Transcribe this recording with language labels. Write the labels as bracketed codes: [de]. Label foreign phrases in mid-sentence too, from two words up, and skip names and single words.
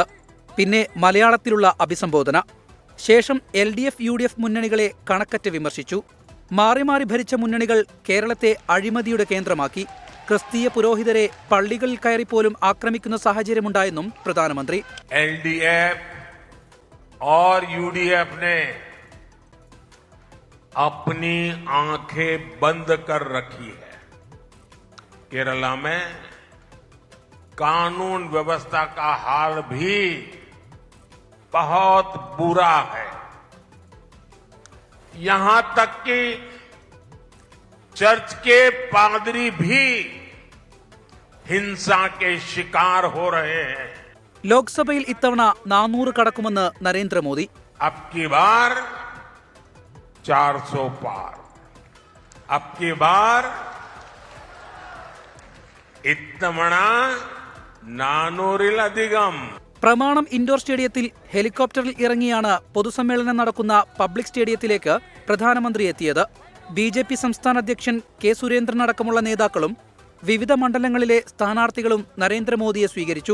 [ml] പിന്നെ മലയാളത്തിലുള്ള അഭിസംബോധന. ശേഷം LDF UDF മുന്നണികളെ കണക്കറ്റ് വിമർശിച്ചു. മാറി മാറി ഭരിച്ച മുന്നണികൾ കേരളത്തെ അഴിമതിയുടെ കേന്ദ്രമാക്കി. ക്രിസ്തീയ പുരോഹിതരെ പള്ളികളിൽ കയറിപ്പോലും ആക്രമിക്കുന്ന സാഹചര്യമുണ്ടായെന്നും പ്രധാനമന്ത്രി. [hi] LDF और UDF ने अपनी आंखें बंद कर रखी है. केरला में कानून व्यवस्था का हाल भी बहुत बुरा है. यहां तक कि चर्च के पादरी भी हिंसा के शिकार हो रहे हैं. [ml] ലോക്സഭയിൽ ഇത്തവണ 400 കടക്കുമെന്ന് നരേന്ദ്രമോദി. [hi] अब की बार 400 पार. अब की बार [ml] ഇത്തവണ 400-ലധികം. പ്രമാണം ഇൻഡോർ സ്റ്റേഡിയത്തിൽ ഹെലികോപ്റ്ററിൽ ഇറങ്ങിയാണ് പൊതുസമ്മേളനം നടക്കുന്ന പബ്ലിക് സ്റ്റേഡിയത്തിലേക്ക് പ്രധാനമന്ത്രി എത്തിയത്. BJP സംസ്ഥാന അധ്യക്ഷൻ K. സുരേന്ദ്രൻ അടക്കമുള്ള നേതാക്കളും വിവിധ മണ്ഡലങ്ങളിലെ സ്ഥാനാർത്ഥികളും നരേന്ദ്രമോദിയെ സ്വീകരിച്ചു.